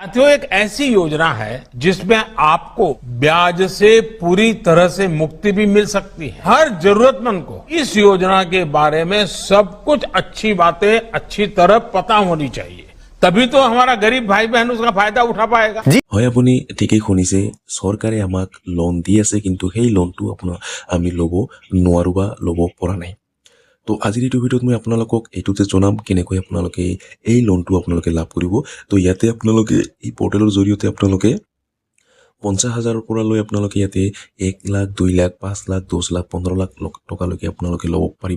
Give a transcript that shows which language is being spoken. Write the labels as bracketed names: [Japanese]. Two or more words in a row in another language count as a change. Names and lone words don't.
[Hindi] साथियों एक ऐसी योजना है जिसमें आपको ब्याज से पूरी तरह से मुक्ति भी मिल सकती है। हर जरूरतमंद को इस योजना के बारे में सब कुछ अच्छी बातें अच्छी तरह पता होनी चाहिए, तभी तो हमारा गरीब भाई बहन उसका फायदा उठा पाएगा। [Assamese] হয় আপুনি ঠিকই শুনিছে চৰকাৰে আমাক লোন দি আছে কিন্তু সেই লোনটো আমি ল'ব নোৱাৰো বা ল'ব পৰা নাই। তো আজিৰ এইটো ভিডিঅ'ত মই আপোনালোকক এইটোতে জনাম কেনেকৈ আপোনালোকে এই লোনটো আপোনালোকে লাভ কৰিব। তো ইয়াতে আপোনালোকে এই পৰ্টেলৰ জৰিয়তে আপোনালোকে 50,000 পৰা লৈ আপোনালোকে ইয়াতে 1 লাখ 2 লাখ 5 লাখ 10 লাখ 15 লাখ টকালৈকে আপোনালোকে ল'ব পাৰিব।